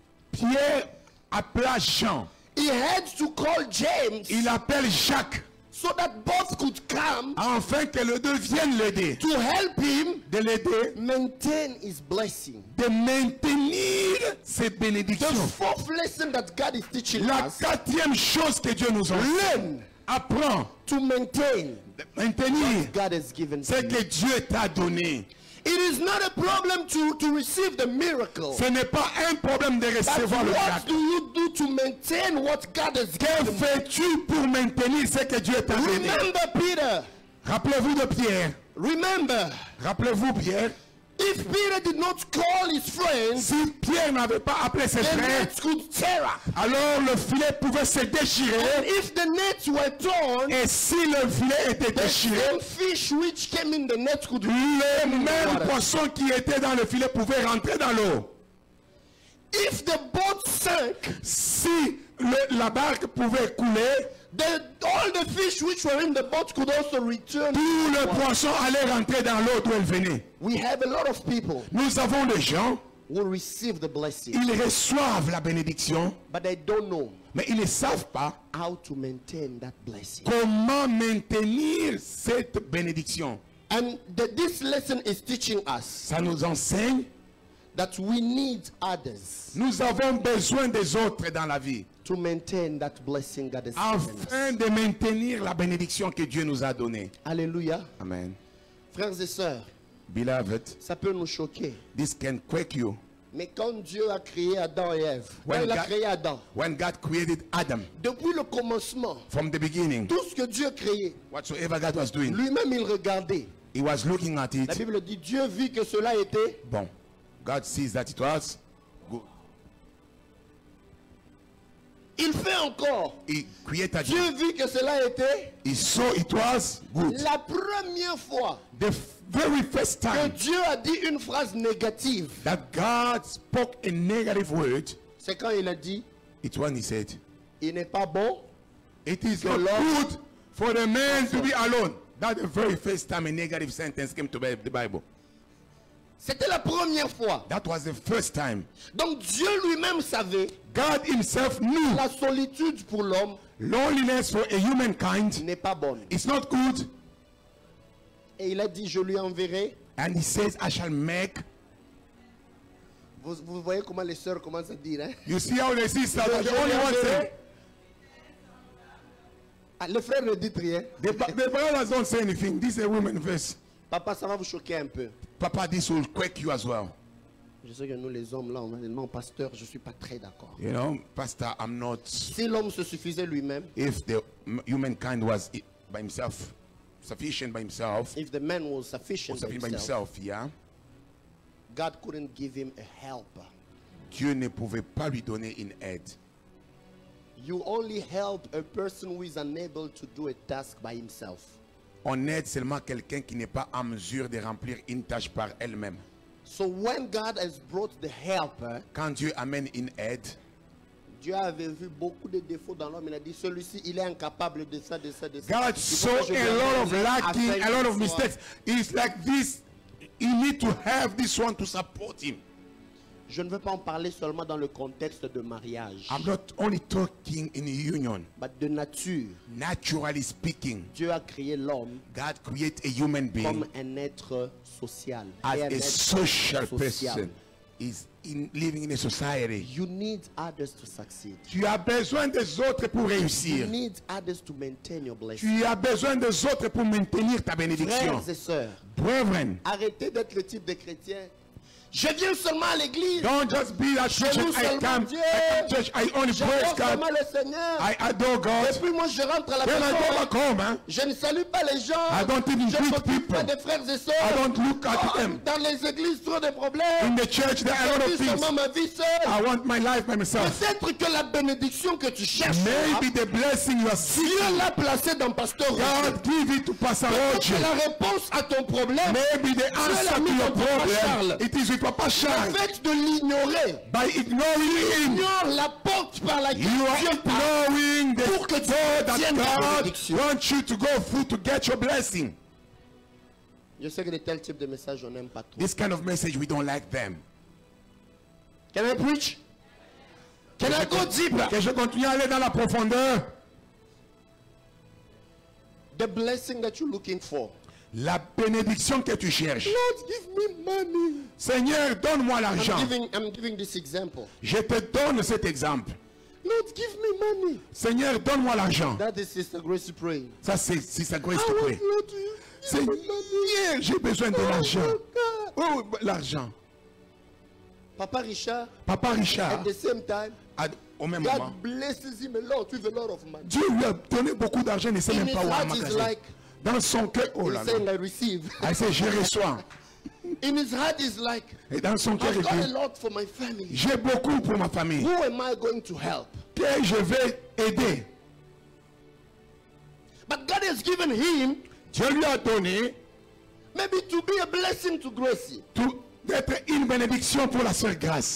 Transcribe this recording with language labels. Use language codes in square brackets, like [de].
[fr] Pierre appela Jean. [en] He had to call James. [fr] Il appelle Jacques. [en] So that both could come. [fr] Afin que les deux viennent l'aider. [en] To help him. [fr] De l'aider. [en] Maintain his blessing. [fr] De maintenir ses bénédictions. [en] The fourth lesson that God is teaching us. [fr] La quatrième chose que Dieu nous enseigne. [en] Learn. [fr] Apprends. [en] To maintain. [fr] Maintenir. [en] God has given. [fr] C'est que Dieu t'a donné. [en] It is not a problem to receive the miracle. [fr] Ce n'est pas un problème de recevoir le miracle. [en] What do you do to maintain what God has given? [fr] Que fais-tu pour maintenir ce que Dieu t'a donné? [en] Remember Peter. [fr] Rappelez-vous de Pierre. [en] Remember. [fr] Rappelez-vous Pierre. [en] If Peter did not call his friends, [fr] si Pierre n'avait pas appelé ses frères, alors le filet pouvait se déchirer. [en] And if the nets were torn, [fr] et si le filet était déchiré, [en] fish which came in the net could [fr] les mêmes poissons qui étaient dans le filet pouvaient rentrer dans l'eau. [en] If the boat sank, [fr] si la barque pouvait couler, [en] all the fish which were in the boat could also return. [fr] Tous les poissons allaient rentrer dans l'eau d'où elles venaient. [en] We have a lot of people. [fr] Nous avons des gens. [en] Who receive the blessing. [fr] Ils reçoivent la bénédiction. [en] But they don't know. [fr] Mais ils ne savent pas. [en] How to maintain that blessing. [fr] Comment maintenir cette bénédiction. [en] And this lesson is teaching us. [fr] Ça nous enseigne. [en] That we need others. [fr] Nous avons besoin des autres dans la vie. [en] To maintain that blessing God has [fr] afin de maintenir la bénédiction que Dieu nous a donnée. Alléluia. Amen. Frères et sœurs. [en] Beloved. [fr] Ça peut nous choquer. [en] This can quake you. [fr] Mais quand Dieu a créé Adam et Ève, quand il a créé Adam, [en] when God created Adam, [fr] depuis le commencement, [en] from the beginning, [fr] tout ce que Dieu créait, [en] whatsoever God was doing, [fr] lui-même il regardait. [en] He was looking at it. [fr] La Bible dit Dieu vit que cela était bon. [en] God sees that it was good. [fr] Il fait encore. Dieu vit que cela était. [en] He saw it was good. [fr] La première fois. [en] The very first time. [fr] Que Dieu a dit une phrase négative. [en] That God spoke a negative word. [fr] C'est quand il a dit. [en] It's when he said. [fr] Il n'est pas bon. [en] It is not good for the man to be alone. That's the very first time a negative sentence came to the Bible. [fr] C'était la première fois. [en] That was the first time. [fr] Donc Dieu lui-même savait. [en] God himself knew. [fr] La solitude pour l'homme. [en] Loneliness for a humankind. [fr] N'est pas bonne. [en] It's not good. [fr] Et il a dit, je lui enverrai. [en] And he says, I shall make. [fr] Vous voyez comment les sœurs commencent à dire, hein? [en] You see how the sisters are the only ones saying. [fr] Ah, le frère ne dit rien. [en] The brothers don't say anything. This is a woman verse. [fr] Papa, ça va vous choquer un peu. [en] Papa, this will quake you as well. [fr] Je sais que nous les hommes là, on va dire non, pasteur, je suis pas très d'accord. [en] You know, pastor, I'm not. Si l'homme se suffisait lui-même. If the humankind was by himself, sufficient by himself. If the man was sufficient by himself, yeah. God couldn't give him a helper. [fr] Dieu ne pouvait pas lui donner une aide. [en] You only help a person who is unable to do a task by himself. [fr] On aide seulement quelqu'un qui n'est pas en mesure de remplir une tâche par elle-même. [en] So when God has brought the helper, [fr] quand Dieu amène une aide, Dieu avait vu beaucoup de défauts dans l'homme. Il a dit celui-ci, il est incapable de ça, de ça, de ça. [en] God saw a lot of lacking, a lot of mistakes. It's like this. You need to have this one to support him. [fr] Je ne veux pas en parler seulement dans le contexte de mariage. [en] I'm not only talking in a union. But [fr] de nature. [en] Naturally speaking. [fr] Dieu a créé l'homme. [en] God created a human being. [fr] Comme un être social. [en] As a social person. Is living in a society. You need others to succeed. [fr] Tu as besoin des autres pour réussir. [en] You need others to maintain your blessing. [fr] Tu as besoin des autres pour maintenir ta bénédiction. Frères et sœurs. [en] Brethren. [fr] Arrêtez d'être le type de chrétien. Je viens seulement à l'église. [en] Don't just be that Christian. I come church. I only praise God. I adore God. [fr] Et puis moi je rentre à la maison. [en] When I go back home, hein? [fr] Je ne salue pas les gens. [en] I don't even greet people. [fr] Des frères et sœurs. [en] I don't look at them. [fr] Dans les églises trop de problèmes. [en] In the church there are a lot of things. [fr] Ma vie seule. [en] I want my life by myself. [fr] Peut-être que la bénédiction que tu cherches. [en] Maybe the blessing you are seeking. [fr] Dieu l'a placé dans Pasteur Roger. [en] God give it to Pastor Roger. [fr] La réponse à ton problème. [en] Maybe the answer to your problem. It is with Papa Charles. [fr] De l'ignorer. [en] By ignoring him, [fr] ignore la porte par laquelle [en] you are ignoring the [fr] pour que [en] door that God wants you to go through to get your blessing. [fr] Je sais que de tels types de messages on n'aime pas trop. [en] This kind of message we don't like them. Can I preach? Can I go deeper? [fr] Que je continue à aller dans la profondeur. [en] The blessing that you're looking for. [fr] La bénédiction que tu cherches. [en] Lord, give me money. [fr] Seigneur, donne-moi l'argent. [en] I'm giving this example. [fr] Je te donne cet exemple. [en] Lord, give me money. [fr] Seigneur, donne-moi l'argent. [en] That is Sister Grace to pray. [fr] Ça c'est Sister Grace [en] to pray. [fr] Seigneur, j'ai besoin de l'argent. Oh, l'argent. Papa Richard. Papa Richard. [en] At the same time. [fr] Au même [en] God [fr] moment. [en] blesses him a lot with a lot of money. [fr] Dieu lui a donné beaucoup d'argent, il ne sait même pas où [en] like, [fr] Dans son cœur, oh là là. [en] I receive. I say, [fr] je reçois. [en] In his heart is like, [fr] et dans son cœur, [en] I've got a lot for my family. [fr] J'ai beaucoup pour ma famille. [en] Who am I going to help? [fr] Que je vais aider. [en] But God has given him, [fr] Dieu lui a donné, [en] maybe to be a blessing to Gracie. [fr] D'être une bénédiction pour la sœur Grâce.